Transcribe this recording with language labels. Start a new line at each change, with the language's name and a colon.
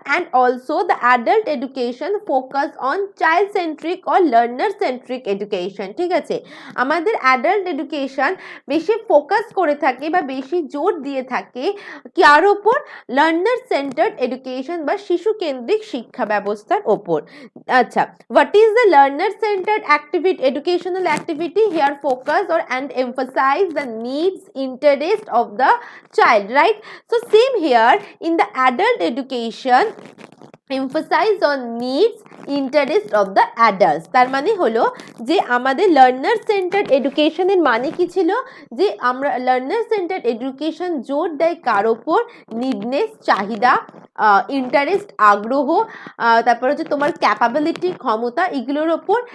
English: And also the adult education focus on child centric or learner centric education.
Bangla: ঠিক আছে, আমাদের adult education বেশি focus করে থাকে বা বেশি জোর দিয়ে থাকে কার ওপর, লার্নার সেন্টার্ড এডুকেশন বা শিশু কেন্দ্রিক শিক্ষা ব্যবস্থার ওপর।
English: আচ্ছা, what is the learner centered activity educational activity? Here focus or and emphasize the needs interest of the child, right? So same here in the adult education, emphasize on needs interest of the adults।
Bangla: তার মানে হলো যে আমাদের learner centred এডুকেশনের মানে কি ছিল, যে আমরা লার্নার সেন্টার্ড এডুকেশন জোর দেয় কার ওপর, নিডনেস চাহিদা, ইন্টারেস্ট আগ্রহ, তারপর হচ্ছে তোমার ক্যাপাবিলিটি ক্ষমতা, এগুলোর ওপর।